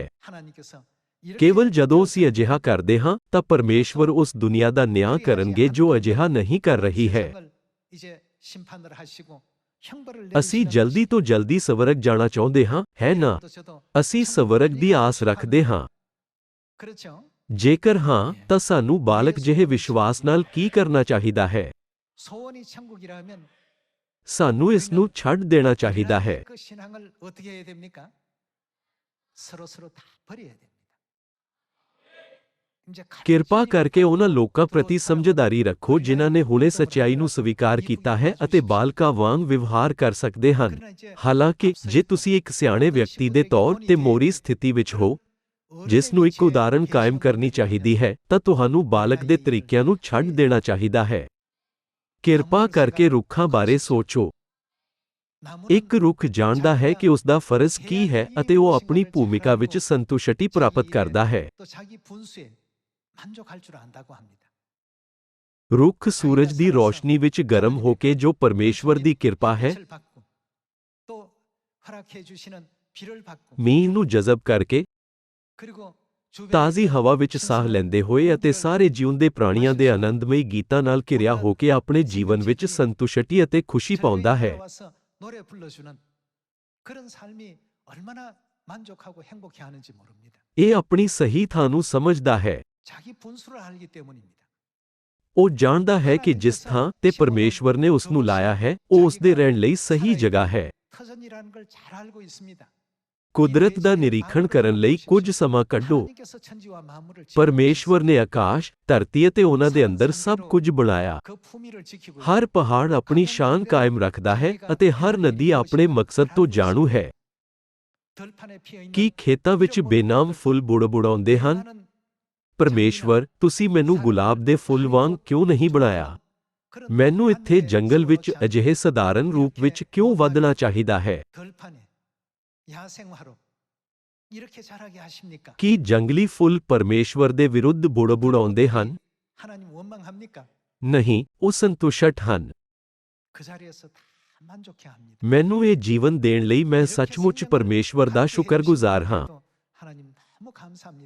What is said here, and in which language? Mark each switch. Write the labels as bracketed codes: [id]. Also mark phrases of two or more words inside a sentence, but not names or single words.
[pa] ਕੇਵਲ ਜਦੋਂ ਅਸੀਂ ਅਜਿਹਾ ਕਰਦੇ ਹਾਂ ਤਾਂ ਪਰਮੇਸ਼ਵਰ ਉਸ ਦੁਨੀਆ ਦਾ ਨਿਆਂ ਕਰਨਗੇ ਜੋ ਅਜਿਹਾ ਨਹੀਂ ਕਰ ਰਹੀ ਹੈ। ਅਸੀਂ ਜਲਦੀ ਤੋਂ ਜਲਦੀ ਸਵਰਗ ਜਾਣਾ ਚਾਹੁੰਦੇ ਹਾਂ, ਹੈ ਨਾ? ਅਸੀਂ ਸਵਰਗ ਦੀ ਆਸ ਰੱਖਦੇ ਹਾਂ। ਜੇਕਰ ਹਾਂ ਤਾਂ ਸਾਨੂੰ ਬਾਲਕ ਜਿਹੇ ਵਿਸ਼ਵਾਸ ਨਾਲ ਕੀ ਕਰਨਾ ਚਾਹੀਦਾ ਹੈ? [ko] 소원이 천국이라면 [pa] ਸਾਨੂੰ ਇਸ ਨੂੰ ਛੱਡ ਦੇਣਾ ਚਾਹੀਦਾ ਹੈ। [ko] 그 신앙을 어떻게 해야 됩니까? 서로 다 버려야 됩니다. 이제 가르치는 [pa] ਕਿਰਪਾ ਕਰਕੇ ਉਹਨਾਂ ਲੋਕਾਂ ਪ੍ਰਤੀ [ko] 또 [pa] ਸਮਝਦਾਰੀ ਰੱਖੋ ਜਿਨ੍ਹਾਂ ਨੇ ਹੁਣੇ ਸੱਚਾਈ ਨੂੰ ਸਵੀਕਾਰ ਕੀਤਾ ਹੈ ਅਤੇ ਬਾਲਕਾਂ ਵਾਂਗ ਵਿਵਹਾਰ ਕਰ ਸਕਦੇ ਹਨ। [ko] 그러나 이제 [pa] ਹਾਲਾਂਕਿ ਜੇ ਤੁਸੀਂ ਇੱਕ ਸਿਆਣੇ ਵਿਅਕਤੀ ਦੇ ਤੌਰ ਤੇ ਮੋਰੀ ਸਥਿਤੀ ਵਿੱਚ ਹੋ ਜਿਸ ਨੂੰ ਇੱਕ ਉਦਾਹਰਣ ਕਾਇਮ ਕਰਨੀ ਚਾਹੀਦੀ ਹੈ ਤਾਂ ਤੁਹਾਨੂੰ ਬਾਲਕ ਦੇ ਤਰੀਕਿਆਂ ਨੂੰ ਛੱਡ ਦੇਣਾ ਚਾਹੀਦਾ ਹੈ। ਕਿਰਪਾ ਕਰਕੇ ਰੁੱਖਾਂ ਬਾਰੇ ਸੋਚੋ। ਇੱਕ ਰੁੱਖ ਜਾਣਦਾ ਹੈ ਕਿ ਉਸ ਦਾ ਫਰਜ਼ ਕੀ ਹੈ ਅਤੇ ਉਹ ਆਪਣੀ ਭੂਮਿਕਾ ਵਿੱਚ ਸੰਤੁਸ਼ਟੀ ਪ੍ਰਾਪਤ ਕਰਦਾ ਹੈ। [ko] 또 자기 분수에 만족할 줄 안다고 합니다. [pa] ਰੁੱਖ ਸੂਰਜ ਦੀ ਰੋਸ਼ਨੀ ਵਿੱਚ ਗਰਮ ਹੋ ਕੇ ਜੋ ਪਰਮੇਸ਼ਵਰ ਦੀ ਕਿਰਪਾ ਹੈ [ko] 빛을 받고 또 허락해 주시는 비를 받고 [pa] ਮੀਂਹ ਨੂੰ ਜਜ਼ਬ ਕਰਕੇ [ko] 그리고 [pa] ਤਾਜ਼ੀ ਹਵਾ ਵਿੱਚ ਸਾਹ ਲੈਂਦੇ ਹੋਏ ਅਤੇ ਸਾਰੇ ਜਿਉਂਦੇ ਪ੍ਰਾਣੀਆਂ ਦੇ ਆਨੰਦਮਈ ਗੀਤਾਂ ਨਾਲ ਘਿਰਿਆ ਹੋ ਕੇ ਆਪਣੇ ਜੀਵਨ ਵਿੱਚ ਸੰਤੁਸ਼ਟੀ ਅਤੇ ਖੁਸ਼ੀ ਪਾਉਂਦਾ ਹੈ। [ko] 노래 불러주는 그런 삶이 얼마나 만족하고 행복해 하는지 모릅니다. [pa] ਇਹ ਆਪਣੀ ਸਹੀ ਥਾਂ ਨੂੰ ਸਮਝਦਾ ਹੈ। [ko] 자기 분수를 알기 때문입니다. [pa] ਉਹ ਜਾਣਦਾ ਹੈ ਕਿ ਜਿਸ ਥਾਂ ਤੇ ਪਰਮੇਸ਼ਵਰ ਨੇ ਉਸ ਨੂੰ ਲਾਇਆ ਹੈ ਉਹ ਉਸ ਦੇ ਰਹਿਣ ਲਈ ਸਹੀ ਜਗ੍ਹਾ ਹੈ। [ko] 터전이라는 걸 잘 알고 있습니다. [pa] ਕੁਦਰਤ ਦਾ ਨਿਰੀਖਣ ਕਰਨ ਲਈ ਕੁਝ ਸਮਾਂ ਕੱਢੋ। [ko] 하나님께서 천지와 만물을 [pa] ਪਰਮੇਸ਼ਵਰ ਨੇ ਆਕਾਸ਼, ਧਰਤੀ ਅਤੇ ਉਹਨਾਂ ਦੇ ਅੰਦਰ ਸਭ ਕੁਝ ਬਣਾਇਆ। [ko] 그 품위를 지키고 [pa] ਹਰ ਪਹਾੜ ਆਪਣੀ ਸ਼ਾਨ ਕਾਇਮ ਰੱਖਦਾ ਹੈ ਅਤੇ ਹਰ ਨਦੀ ਆਪਣੇ ਮਕਸਦ ਤੋਂ ਜਾਣੂ ਹੈ। [ko] 들판에 피어 있는 [pa] ਕੀ ਖੇਤਾਂ ਵਿੱਚ ਬੇਨਾਮ ਫੁੱਲ ਬੁੜਬੁੜਾਉਂਦੇ ਹਨ? [ko] 나는 [pa] ਪਰਮੇਸ਼ਵਰ, ਤੁਸੀਂ ਮੈਨੂੰ ਗੁਲਾਬ ਦੇ ਫੁੱਲ ਵਾਂਗ ਕਿਉਂ ਨਹੀਂ ਬਣਾਇਆ? [ko] 그런 [pa] ਮੈਨੂੰ ਇੱਥੇ [ko] 안에 [pa] ਜੰਗਲ ਵਿੱਚ [ko] 서로 [pa] ਅਜਿਹੇ ਸਧਾਰਨ ਰੂਪ ਵਿੱਚ ਕਿਉਂ ਵਧਣਾ ਚਾਹੀਦਾ ਹੈ? [ko] 들판에 야생화로 이렇게 자라게 하십니까? [pa] ਕੀ ਜੰਗਲੀ ਫੁੱਲ ਪਰਮੇਸ਼ਵਰ ਦੇ ਵਿਰੁੱਧ ਬੁੜਬੁੜਾਉਂਦੇ ਹਨ? [ko] 하나님 원망합니까? [pa] ਨਹੀਂ, ਉਹ ਸੰਤੁਸ਼ਟ ਹਨ। [ko] 그 자리에서 다 만족해 합니다. [pa] ਮੈਨੂੰ ਇਹ ਜੀਵਨ ਦੇਣ ਲਈ ਮੈਂ ਸੱਚਮੁੱਚ ਪਰਮੇਸ਼ਵਰ ਦਾ ਸ਼ੁਕਰਗੁਜ਼ਾਰ ਹਾਂ। [ko] 하나님 너무 감사합니다.